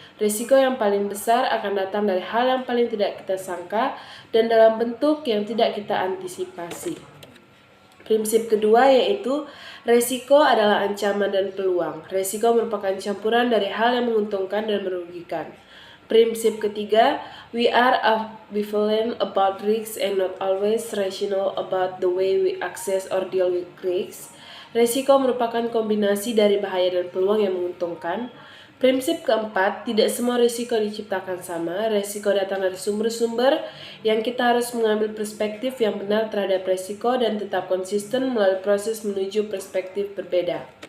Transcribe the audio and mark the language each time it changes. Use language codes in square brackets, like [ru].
[id] Risiko yang paling besar akan datang dari hal yang paling tidak kita sangka dan dalam bentuk yang tidak kita antisipasi. Prinsip kedua yaitu risiko adalah ancaman dan peluang. Risiko merupakan campuran dari hal yang menguntungkan dan merugikan. [en] Prinsip ketiga, we are ambivalent about risks and not always rational about the way we access or deal with risks. [id] Risiko merupakan kombinasi dari bahaya dan peluang yang menguntungkan. Prinsip keempat, tidak semua risiko diciptakan sama. Risiko datang dari sumber-sumber yang kita harus mengambil perspektif yang benar terhadap risiko dan tetap konsisten melalui proses menuju perspektif berbeda.